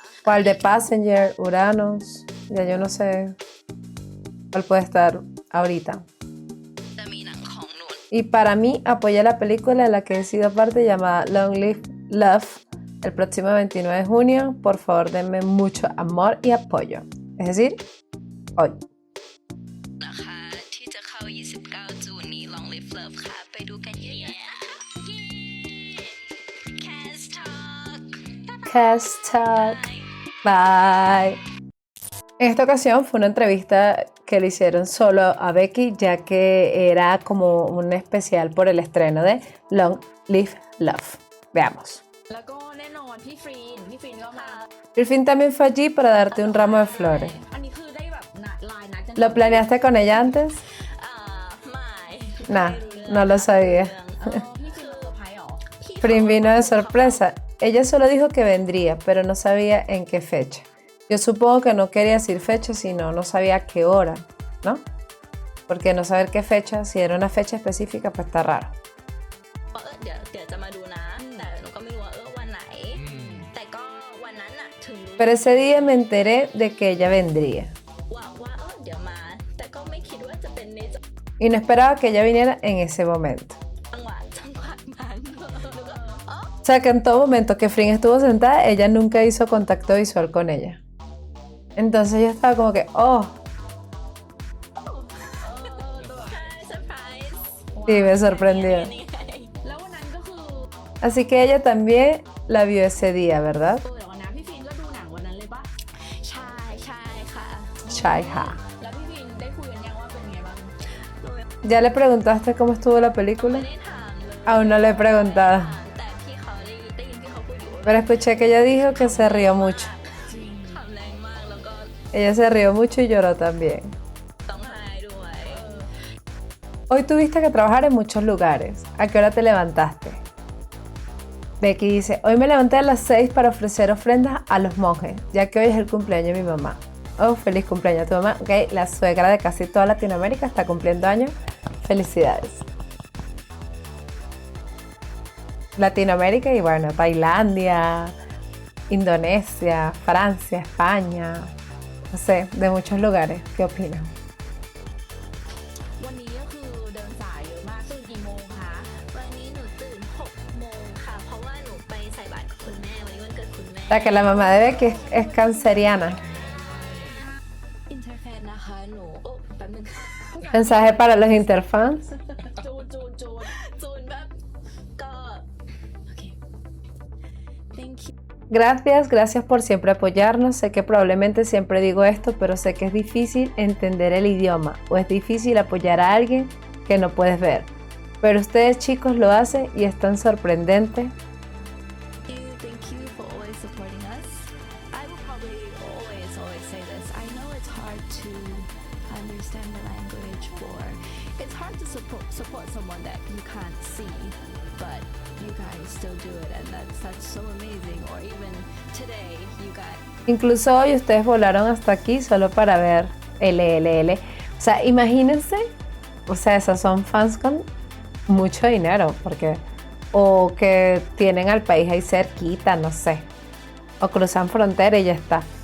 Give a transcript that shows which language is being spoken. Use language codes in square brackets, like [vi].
[es] ¿Cuál de Passenger, Uranus? Ya yo no sé cuál puede estar ahorita. [th] จะมีหนังของหนู [es] Y para mí, apoya la película de la que he sido parte llamada Long Live Love el próximo 29 de junio. Por favor, denme mucho amor y apoyo. Es decir, hoy. [th] นะคะที่จะเข้า 29 จูนนี้ Long Live Love ค่ะ ไปดูกันเยอะๆ Cast Talk [en] Cast Talk. Bye. [es] En esta ocasión fue una entrevista que le hicieron solo a Becky, ya que era como un especial por el estreno de Long Live Love. Veamos. [th] แล้วก็แน่นอนพี่ฟรีนก็มา [es] El fin también fue allí para darte un ramo de flores. [th] อันนี้คือได้แบบนัดไลน์นัดกัน [es] ¿Lo planeaste con ella antes? [th] ไม่ [es] Nah, no lo sabía. [th] พี่ฟรีนเซอร์ไพรส์เหรอ [es] Prim vino de sorpresa. Ella solo dijo que vendría, pero no sabía en qué fecha. Yo supongo que no quería decir fecha, sino no sabía a qué hora, ¿no? Porque no saber qué fecha, si era una fecha específica, pues está raro. [th] เดี๋ยวจะมาดูนะแต่หนูก็ไม่รู้ว่าวันไหน แต่ก็วันนั้นน่ะถึงรู้ [es] Pero ese día me enteré de que ella vendría. [th] ว่าเดี๋ยวมา แต่ก็ไม่คิดว่าจะเป็นในจัง [es] Y no esperaba que ella viniera en ese momento. [th] หวะนั้นหนูก็อ๋อ [es] O sea que en todo momento que Frin estuvo sentada, ella nunca hizo contacto visual con ella. Entonces yo estaba como que, oh, [th] ใช่เซอร์ไพรส์ [es] sí, me sorprendió. [th] นี่ไง แล้ววันนั้นก็คือ [es] Así que ella también la vio ese día, ¿verdad? [th] เดี๋ยวก่อนนะพี่ฟรีนก็ดูหนังวันนั้นเลยปะ ใช่ค่ะ Chai ha. แล้วพี่ฟรีนได้คุยกันยังว่าเป็นไงบ้าง หนูยัง [es] ¿Ya le preguntaste cómo estuvo la [th] ไม่ [es] película? [th] ได้ถามเลย [es] Aún no le he preguntado. [th] แต่พี่เขาได้ยินพี่เขาพูดอยู่ว่า [es] Pero escuché que ella dijo que se rió mucho. [th] ขำแรงมากแล้วก็ [es] Ella se rió mucho y lloró también. [th] ต้องไห้ด้วย [es] Hoy tuviste que trabajar en muchos lugares. ¿A qué hora te levantaste? Becky dice, hoy me levanté a las 6 para ofrecer ofrendas a los monjes, ya que hoy es el cumpleaños de mi mamá. Oh, feliz cumpleaños a tu mamá. Ok, la suegra de casi toda Latinoamérica está cumpliendo años. Felicidades. Latinoamérica y bueno, Tailandia Indonesia, Francia, España, no sé, de muchos lugares. ¿Qué opinan? [th] วันนี้ก็คือเดินสายเยอะมากตื่นกี่โมงคะ วันนี้หนูตื่น6 โมงค่ะ เพราะว่าหนูไปใส่บาตรกับคุณแม่ วันนี้วันเกิดคุณแม่ [es] La que la mamá de Becky es canceriana. [th] อินเทอร์แฟนนะคะหนูโอ้แป๊บนึง [es] Mensaje para los interfans. [th] จูน จูนแบบก็โอเค [en] thank you [es] Gracias, gracias por siempre apoyarnos. Sé que probablemente siempre digo esto, pero sé que es difícil entender el idioma o es difícil apoyar a alguien que no puedes ver. Pero ustedes chicos lo hacen y es tan sorprendente. [en] Thank you for always supporting us. I will probably always say this. I know it's hard to understand the language, or it's hard to support someone that you can't see, but you guys still do it, and that's so amazing. Or even today, you guys. [es] Incluso hoy ustedes volaron hasta aquí solo para ver LLL. O sea, imagínense, o sea, esas son fans con mucho dinero, porque o que tienen al país ahí cerquita, no sé, o cruzan frontera y ya está.